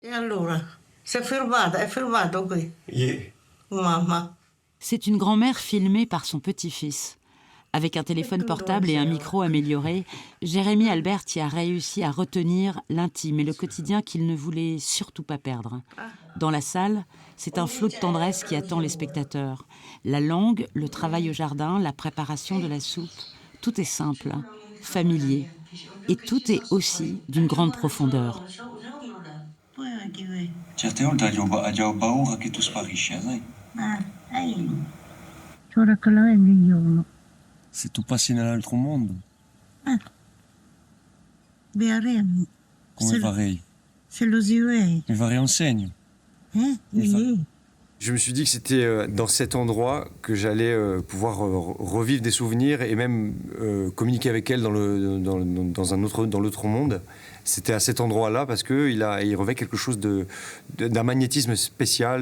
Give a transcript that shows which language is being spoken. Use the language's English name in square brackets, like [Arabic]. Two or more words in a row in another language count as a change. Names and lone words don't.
[Italian] E allora, è fermato qui. Mamma. [French] C'est une grand-mère filmée par son petit-fils. Avec un téléphone portable et un micro amélioré, Jérémy Albert y a réussi à retenir l'intime et le quotidien qu'il ne voulait surtout pas perdre. Dans la salle, c'est un flot de tendresse qui attend les spectateurs. La langue, le travail au jardin, la préparation de la soupe, tout est simple, familier. Et tout est aussi d'une grande profondeur. [Italian] Certe volte abbiamo paura che tu sparisci, sai? Se tu passi nell'altro mondo, come farei? Mi farei un segno. [French] Je me suis dit que c'était dans cet endroit que j'allais pouvoir revivre des souvenirs et même communiquer avec elle dans l'autre monde. C'était à cet endroit-là parce qu'il revêt quelque chose d'un magnétisme spécial.